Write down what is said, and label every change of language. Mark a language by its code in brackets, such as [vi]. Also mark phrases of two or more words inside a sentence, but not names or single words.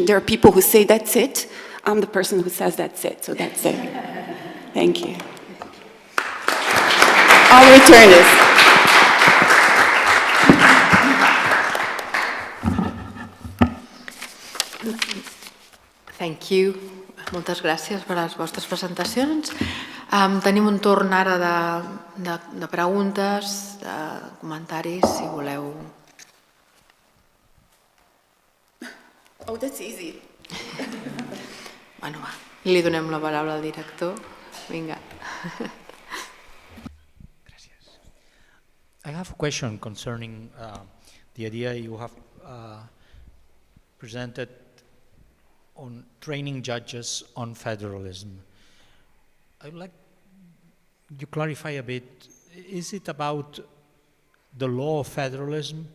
[en] There are people who say, that's it. I'm the person who says that's it, so that's it. Thank you. I'll return this. Thank you. [ca] Moltes gràcies per les vostres presentacions. Tenim un torn ara de preguntes, de comentaris, si voleu. [en] Oh, that's easy. [ca] Bueno, va. Li donem la paraula al director. Vinga. Gràcies. [en] I have a question concerning the idea you have presented on training judges on federalism. I would like you clarify a bit. Is it about the law of federalism?